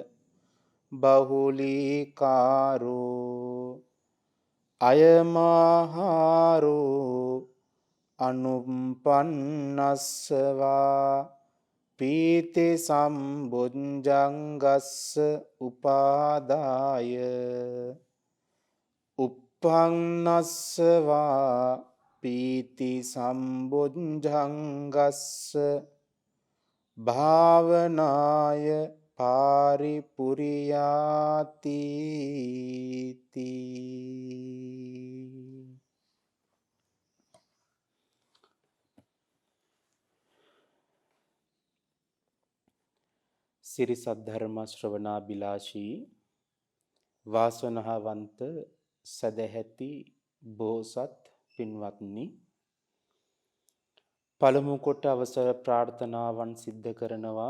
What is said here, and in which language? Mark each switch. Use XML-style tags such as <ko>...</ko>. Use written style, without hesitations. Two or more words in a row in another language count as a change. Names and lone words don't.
<pi>බහුලීකාරෝ අයමාහාරෝ අනුප්පන්නස්සවා පීති සම්බුද්ධංගස්ස උපාදාය uppannassaවා පීති සම්බුද්ධංගස්ස භාවනාය පාරිපුරියාති තී.</pi> <si>සිරි සද්ධර්ම ශ්‍රවණාබිලාෂී වාසනාවන්ත සදැහැති බෝසත් පින්වත්නි, පළමු කොට අවසර ප්‍රාර්ථනාවන් සිද්ධ කරනවා.</si>